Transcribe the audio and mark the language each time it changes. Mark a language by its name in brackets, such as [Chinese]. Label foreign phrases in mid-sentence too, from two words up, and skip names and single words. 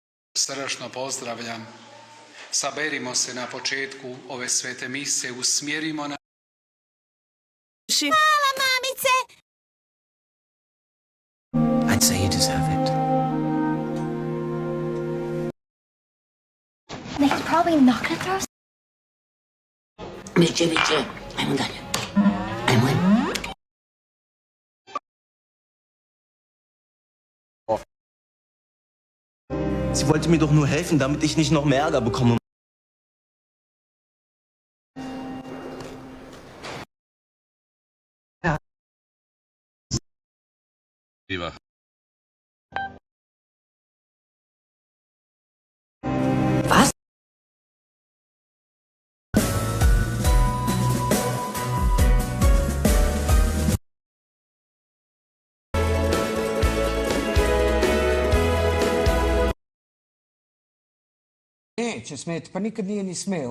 [Croatian] Srdačno pozdravljam. Saberimo se na početku ove svete mise, usmjerimo na... Hvala, mamice! [English] I'd say you deserve it. Nick's probably not gonna throw... [Croatian] Miće, ajmo dalje. Ajmo. [German] Sie wollte mir doch nur helfen, damit ich nicht noch mehr Ärger bekomme. Ja. Viva. Was? [Serbian] Neće smeti, pa nikad nije ni smeo.